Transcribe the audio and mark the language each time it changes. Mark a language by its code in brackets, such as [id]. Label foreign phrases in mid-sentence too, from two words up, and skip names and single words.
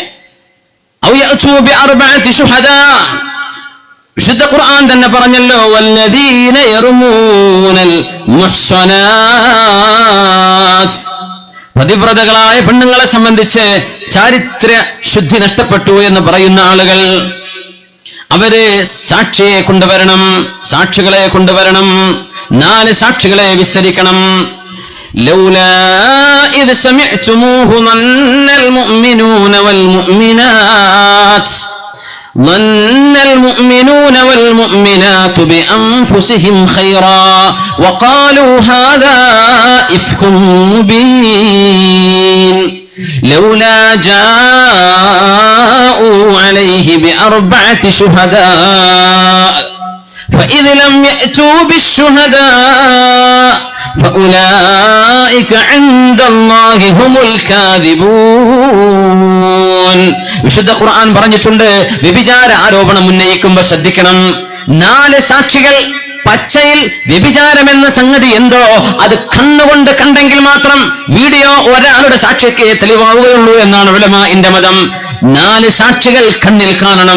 [ar] أو يأتوا بأربعة شهداء, [ml] വിശുദ്ധ ഖുർആൻ തന്നെ പറഞ്ഞല്ലോ, [ar] والذين يرمون المحصنات, [ml] പതിവ്രതകളായ പെണ്ണുങ്ങളെ സംബന്ധിച്ച് ചാരിത്ര ശുദ്ധി നഷ്ടപ്പെട്ടു എന്ന് പറയുന്ന ആളുകൾ, അവര് സാക്ഷിയെ കൊണ്ടുവരണം, സാക്ഷികളെ കൊണ്ടുവരണം, 4 സാക്ഷികളെ വിസ്തരിക്കണം. [ar] لولا إذ سمعتموه ظن المؤمنون والمؤمنات ظن المؤمنون والمؤمنات بأنفسهم خيرا وقالوا هذا إفك مبين لولا جاءوا عليه بأربعة شهداء فإذ لم يأتوا بالشهداء فأولئك عند الله هم الكاذبون. [ml] വിശുദ്ധ ഖുർആൻ പറഞ്ഞിട്ടുണ്ട്, വ്യഭിചാര ആരോപണം ഉന്നയിക്കുമ്പോൾ ശ്രദ്ധിക്കണം. 4 സാക്ഷികൾ പച്ചയിൽ വ്യഭിചാരമെന്ന സംഗതി എന്തോ അത് കണ്ണുകൊണ്ട് കണ്ടെങ്കിൽ മാത്രം വീഡിയോ ഒരാളുടെ സാക്ഷിക്ക് തെളിവാവുകയുള്ളൂ എന്നാണ് ഉലമാഇന്റെ മതം. 4 സാക്ഷികൾ കണ്ണിൽ കാണണം.